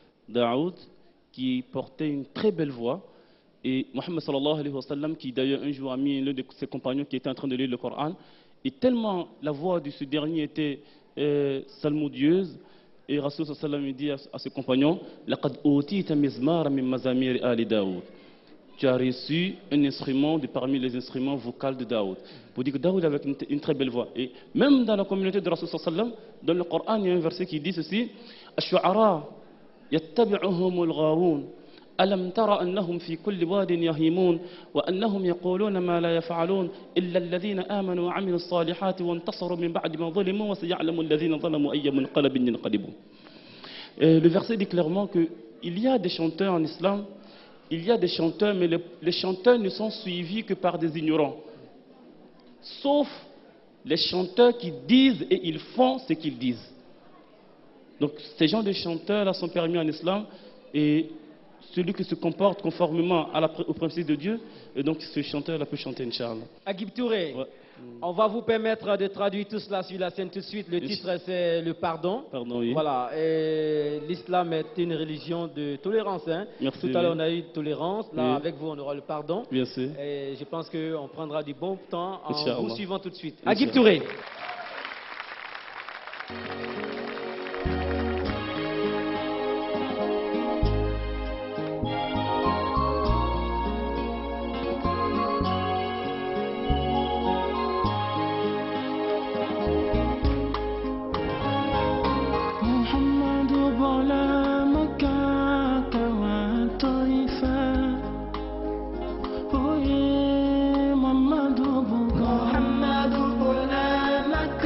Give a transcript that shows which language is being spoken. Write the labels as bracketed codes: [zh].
[fr] Daoud qui portait une très belle voix et Mohammed sallallahu alayhi wa sallam qui d'ailleurs un jour a mis l'un de ses compagnons qui était en train de lire le Coran et tellement la voix de ce dernier était salmodieuse et Rasul sallallahu alayhi wa sallam dit à ses compagnons [ar] laqad utita mizmara min mazamir ali Daoud. [fr] Tu as reçu un instrument de parmi les instruments vocaux de Daoud. Pour dire que Daoud avait une très belle voix. Et même dans la communauté de Rasul sallallahu alayhi wa sallam, dans le Coran, il y a un verset qui dit ceci [ar] Ash-shu'ara يتبعهم الغاوون ألم ترى أنهم في كل واد يهيمون وأنهم يقولون ما لا يفعلون إلا الذين آمنوا وعملوا الصالحات وانتصروا من بعد ما ظلموا وسيعلم الذين ظلموا أي منقلب ينقلبون. [fr] Le verset dit clairement qu'il y a des chanteurs en islam, il y a des chanteurs, mais les chanteurs ne sont suivis que par des ignorants. Sauf les chanteurs qui disent et ils font ce qu'ils disent. Donc ces gens de chanteurs-là sont permis en islam et celui qui se comporte conformément au principe de Dieu, et donc ce chanteur-là peut chanter Inch'Allah. Agib Touré, Ouais. on va vous permettre de traduire tout cela sur la scène tout de suite. Le titre c'est le pardon. Pardon, oui. Voilà, et l'islam est une religion de tolérance. Hein. Merci, Tout à l'heure oui. on a eu tolérance, là Oui. avec vous on aura le pardon. Bien sûr. Et je pense qu'on prendra du bon temps en Inch'Allah. vous suivant tout de suite. Inch'Allah. Agib Touré. محمد بلا مكة والطائفة محمد بلا